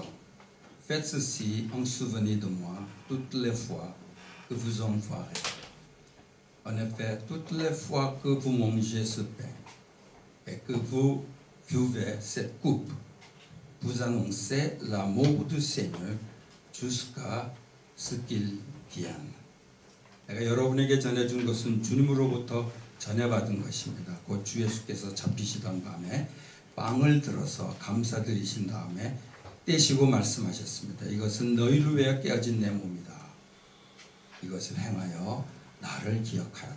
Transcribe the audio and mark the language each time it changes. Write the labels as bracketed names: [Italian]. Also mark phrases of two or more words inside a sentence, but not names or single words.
[French] Faites ceci en souvenir de moi toutes les fois que vous en ferez. En effet, toutes les fois que vous mangez ce pain et que vous buvez cette coupe, vous annoncez la mort du Seigneur jusqu'à ce qu'il vienne. [Korean] 내가 여러분에게 전해준 것은 주님으로부터 전해받은 것입니다. 곧 주 예수께서 잡히시던 밤에 빵을 들어서 감사드리신 다음에 떼시고 말씀하셨습니다. 이것은 너희를 위하여 깨어진 내 몸이다. 이것을 행하여 나를 기억하여라.